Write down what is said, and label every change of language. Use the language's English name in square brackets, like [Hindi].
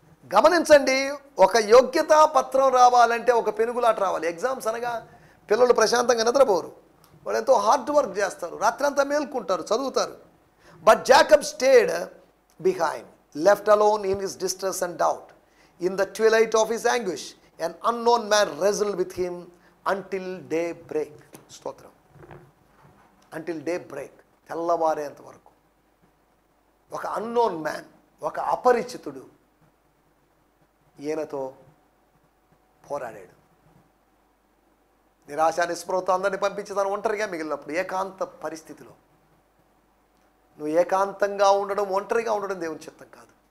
[Telugu] గమనించండి, ఒక యోగ్యతా పత్రం రావాలంటే ఒక పెనుగులాట రావాలి. ఎగ్జామ్స్ అనగా పిల్లలు ప్రశాంతంగా నిద్రపోరు, వాళ్ళు ఎంతో హార్డ్ వర్క్ చేస్తారు, రాత్రంతా మేల్కుంటారు, చదువుతారు. [English] But Jacob stayed behind, left alone in his distress and doubt. In the twilight of his anguish, an unknown man wrestled with him until daybreak. [Telugu] స్తోత్రం. [English] Until daybreak, [Telugu] తెల్లవారేంత వరకు. ఒక అన్నోన్ మ్యాన్, ఒక అపరిచితుడు ఈయనతో పోరాడాడు. నిరాశ నిస్పృహతో అందరిని పంపించి తను ఒంటరిగా మిగిలినప్పుడు ఏకాంత పరిస్థితిలో, నువ్వు ఏకాంతంగా ఉండడం, ఒంటరిగా ఉండడం దేవుని చిత్తం కాదు.